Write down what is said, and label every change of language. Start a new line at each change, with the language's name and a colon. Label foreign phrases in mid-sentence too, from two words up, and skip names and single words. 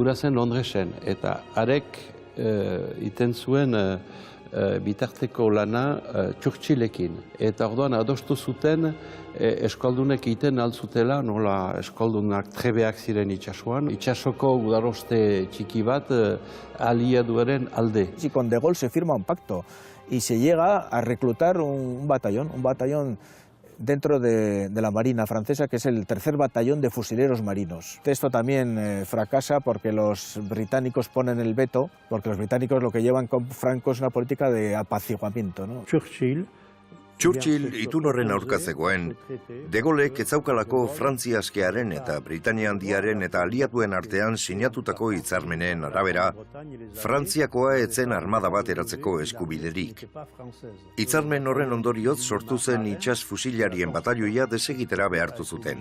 Basque: Ura zen Londresen, eta arek iten zuen bitarteko lana Churchillekin. Eta orduan adostu zuten eskaldunek egiten altzutela, nola eskaldunak trebeak ziren itxasuan. Itxasoko gudaroste txiki bat aliaduaren alde.
Spanish: Y con De Gaulle se firma un pacto y se llega a reclutar un batallón dentro de la Marina francesa, que es el tercer batallón de fusileros marinos. Esto también fracasa porque los británicos ponen el veto, porque los británicos lo que llevan con Franco es una política de apaciguamiento, ¿no?
Basque: Churchill itun horren aurka zegoen, De Gaulek ez zaukalako Frantzia askearen eta Britania handiaren eta aliatuen artean sinatutako hitzarmenen arabera, Frantziakoa etzen armada bat eratzeko eskubiderik. Hitzarmen horren ondorioz sortu zen itsas fusilarien batalioia desegitera behartu zuten.